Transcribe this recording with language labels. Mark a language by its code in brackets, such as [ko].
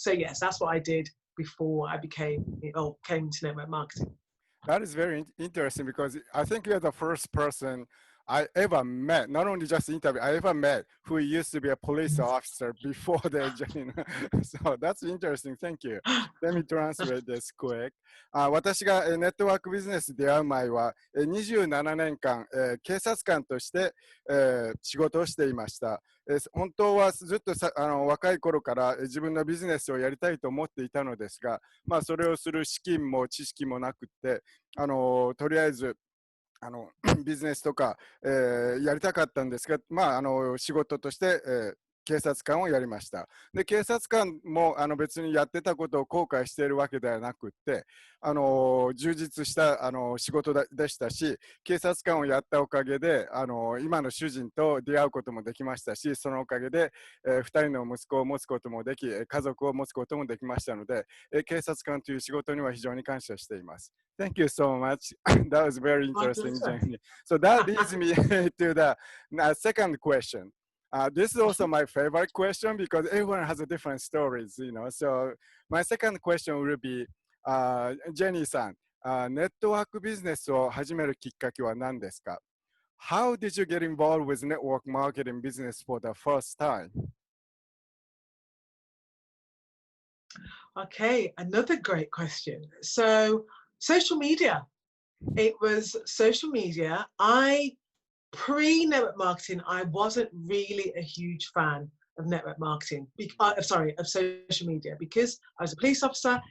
[en] So yes, that's what I did before I came into network marketing. That is very interesting because I think you're the first person I ever met, not only just interview, I ever met who used to be a police officer before they joined. So that's interesting. Thank you. Let me translate this quick. [ja] 私がネットワークビジネスに出会う前は27年間警察官として仕事をしていました。本当はずっと若い頃から自分のビジネスをやりたいと思っていたのですが、それをする資金も知識もなくて、とりあえずビジネスとか、やりたかったんですが、仕事として、警察官をやりました。で、警察官も別にやってたことを後悔しているわけではなくって、充実した仕事でしたし、警察官をやったおかげで今の主人と出会うこともできましたし、そのおかげで、2人の息子を持つこともでき、家族を持つこともできましたので、警察官という仕事には非常に感謝しています。 [en] Thank you so much. That was very interesting, Jenny. So that leads me to the second question. This is also my favorite question because everyone has a different stories, you know. So my second question will be, [ja] Jenny さん、ネットワークビジネスを始めるきっかけは何ですか？ [en] How did you get involved with network marketing business for the first time? Okay, another great question. So social media. It was social media. Pre-network marketing, I wasn't really a huge fan of network marketing, of social media, because I was a police officer.